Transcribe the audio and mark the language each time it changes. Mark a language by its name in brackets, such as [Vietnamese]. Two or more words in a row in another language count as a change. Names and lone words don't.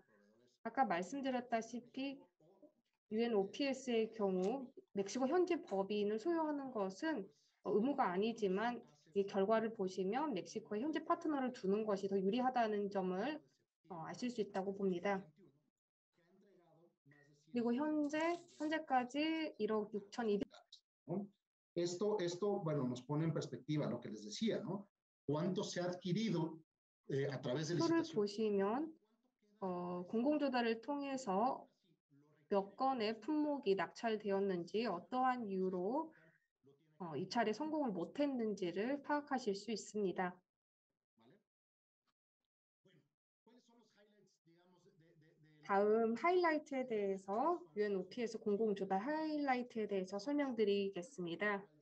[Korean] 아까 말씀드렸다시피 UNOPS의 경우 멕시코 현지 법인을 소유하는 것은 의무가 아니지만 이 결과를 보시면 멕시코의 현지 파트너를 두는 것이 더 유리하다는 점을 아실 수 있다고 봅니다. 그리고 현재까지 1억 6,200. [Spanish] Esto, bueno, nos pone en perspectiva lo que les decía, ¿no? ¿Cuánto se ha adquirido a través de [Korean] 표를 [Spanish] licitación? [Korean] 보시면 공공조달을 통해서 몇 건의 품목이 낙찰되었는지 어떠한 이유로 입찰에 성공을 못했는지를 파악하실 수 있습니다. 다음 하이라이트에 대해서 UNOPS 공공조달 하이라이트에 대해서 설명드리겠습니다.